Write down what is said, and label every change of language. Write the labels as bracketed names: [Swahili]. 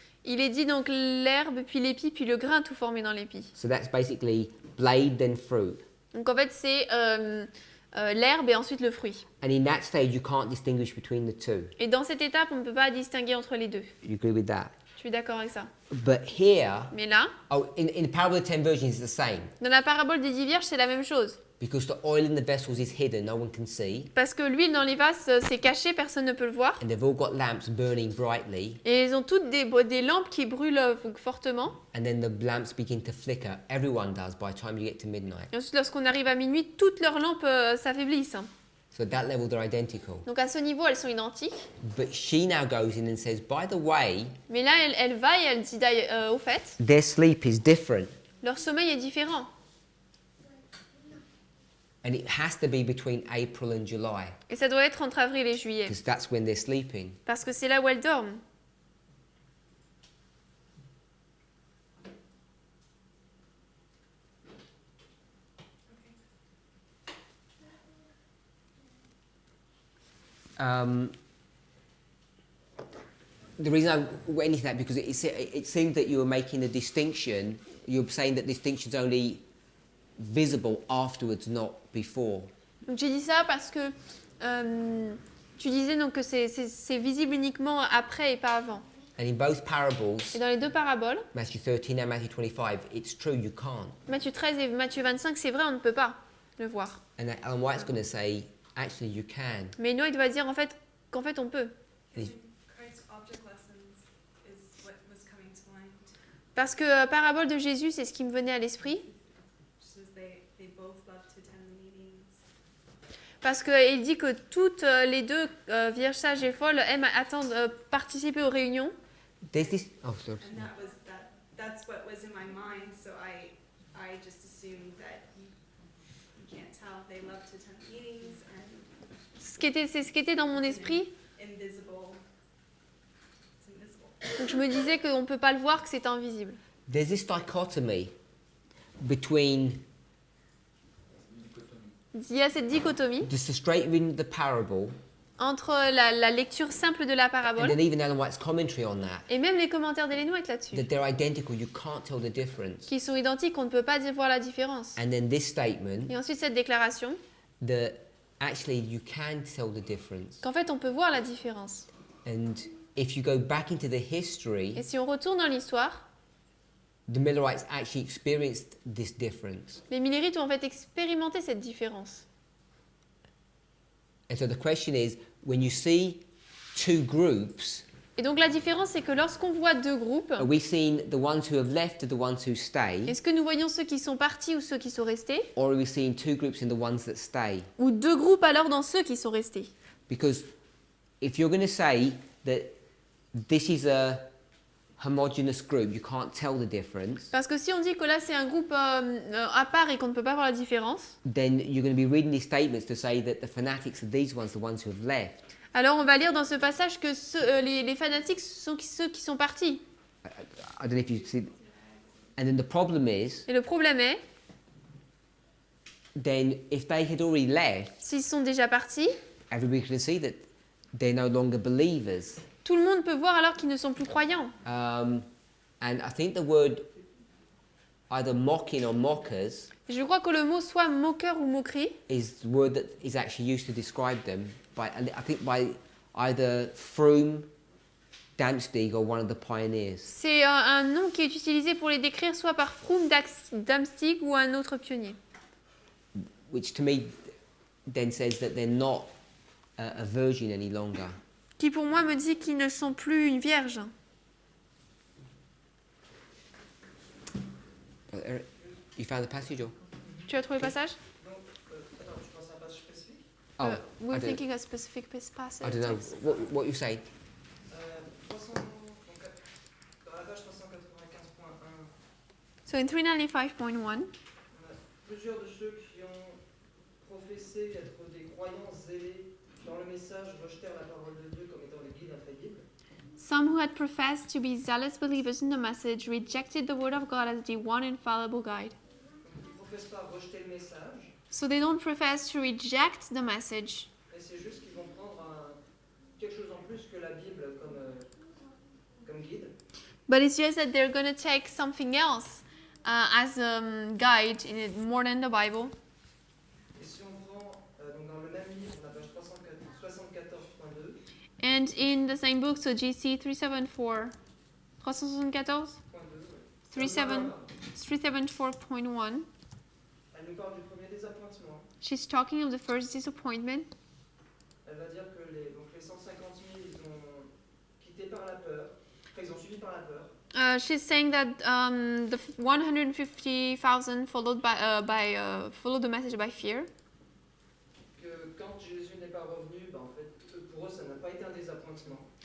[French] il est dit donc l'herbe, puis l'épi, puis le grain tout formé dans l'épi. [English] So that's basically blade then fruit. [French] Donc en fait, c'est l'herbe et ensuite le fruit. [English] And in that stage, you can't distinguish between the two. [French] Et dans cette étape, on ne peut pas distinguer entre les deux. [English] You agree with that? [French] Je suis d'accord avec ça. [English] But here, [French] Mais là, [English] in the parable of the 10 virgins, it's the same. [French] dans la parabole des 10 vierges, c'est la même chose. [English] Because the oil in the vessels is hidden, no one can see. [French] Parce que l'huile dans les vases, c'est caché, personne ne peut le voir. [English] And they've all got lamps burning brightly. Et ils ont toutes des lampes qui brûlent fortement. And then the lamps begin to flicker. Everyone does by the time you get to midnight. [French] Et ensuite, lorsqu'on arrive à minuit, toutes leurs lampes s'affaiblissent. [English] So at that level, they're identical. [French] Donc à ce niveau, elles sont identiques. [English] But she now goes in and says, by the way, [French] Mais là, elle va et elle dit au fait, [English] their sleep is different. [French] leur sommeil est différent. [English] And it has to be between April and July. [French] Et ça doit être entre avril et juillet. [English] Because that's when they're sleeping. [French] Parce que c'est là où elles dorment. [English] The reason I went into that because it seemed that you were making a distinction. You were saying that distinction's only visible afterwards, not before. [French] Donc j'ai dit ça parce que tu disais donc que c'est visible uniquement après et pas avant. [English] And in both parables, [French] Et dans les deux paraboles, [English] Matthew 13 and Matthew 25, it's true, you can't. [French] Matthieu 13 et Matthieu 25, c'est vrai, on ne peut pas le voir. [English] And that Ellen White's going to say, actually, you can. [French] Mais Noé va dire qu'en fait on peut. [English] And Christ's object lessons is what was coming to mind. [French] Parce que parabole de Jésus, c'est ce qui me venait à l'esprit. [English] Just as they both love to attend the meetings. [French] Parce qu'il dit que toutes les deux, vierges sages et folles, aiment participer aux réunions. [English] there's this. Oh, sorry. And that's what was in my mind, so I just assumed that you can't tell. They love to attend meetings and [French] C'est ce qui était dans mon esprit. [English] invisible. It's invisible. [French] Donc je me disais qu'on ne peut pas le voir, que c'est invisible. [English] There's this dichotomy between [French] Il y a cette dichotomie [English] just the straight reading of the parable [French] entre la lecture simple de la [English] and [French] parabole [English] then even Ellen White's commentary on that, [French] et même les commentaires d'Ellen White là-dessus, [English] that they're identical, you can't tell the difference. [French] qui sont identiques, on ne peut pas voir la différence. [English] And then this statement [French] Et ensuite cette déclaration, [English] that actually you can tell the difference. [French] qu'en fait on peut voir la différence. [English] And if you go back into the history, [French] Et si on retourne dans l'histoire, [English] the Millerites actually experienced this difference. [French] les Millérites ont en fait expérimenté cette différence. [English] And so the question is, when you see two groups, [French] Et donc la différence, c'est que lorsqu'on voit deux groupes, [English] are we seeing the ones who have left or the ones who stay? [French] est-ce que nous voyons ceux qui sont partis ou ceux qui sont restés? [English] Or are we seeing two groups in the ones that stay? [French] Ou deux groupes alors dans ceux qui sont restés? [English] Because if you're going to say that this is a homogeneous group, you can't tell the difference, [French] Parce que si on dit que là c'est un groupe à part et qu'on ne peut pas voir la différence, [English] then you're going to be reading these statements to say that the fanatics are these ones, the ones who have left. [French] alors on va lire dans ce passage que les fanatiques sont ceux qui sont partis. [English] I don't know if you see. And then the problem is, [French] Et le problème est, [English] then if they had already left, [French] s'ils sont déjà partis, [English] everybody can see that they're no longer believers. [French] tout le monde peut voir alors qu'ils ne sont plus croyants. [English] And I think the word either mocking or mockers [French] Je crois que le mot soit moqueur ou moquerie [English] is the word that is actually used to describe them by, I think, by either Froome, Damstig, or one of the pioneers. [French] c'est un nom qui est utilisé pour les décrire soit par Froome, Damstig ou un autre pionnier. [English] Which to me then says that they're not a virgin any longer. [French] Qui pour moi me dit qu'ils ne sont plus une vierge. [English] You found the passage or? [French] Tu as trouvé le passage? Non, attends, tu penses à un passage spécifique? [English] Oh, We're I don't, thinking a specific passage. I don't know. What you say? [French] 300, donc, [English] So in 395.1, [French] on a plusieurs de ceux qui ont professé être des croyants zélés dans le message rejetèrent la parole de Dieu comme étant les guides infaillibles. [English] some who had professed to be zealous believers in the message rejected the word of God as the one infallible guide. [French] Donc, ils ne professent pas rejeter le message, [English] So they don't profess to reject the message, [French] mais c'est juste qu'ils vont prendre quelque chose en plus que la Bible comme guide. [English] but it's just that they're going to take something else as a guide in it, more than the Bible. [French] Et si on prend donc dans le même livre, la page 374.2, [English] And in the same book, so GC 374, 374, 37 374.1, [French] elle nous parle du premier désappointement. [English] she's talking of the first disappointment. [French] Elle va dire que les 150 000, ils ont quitté par la peur, enfin ils ont suivi par la peur. [English] She's saying that the 150,000 followed followed the message by fear. [French] Que quand Jésus n'est pas revenu, en fait, pour eux, ça n'a pas été un désappointement.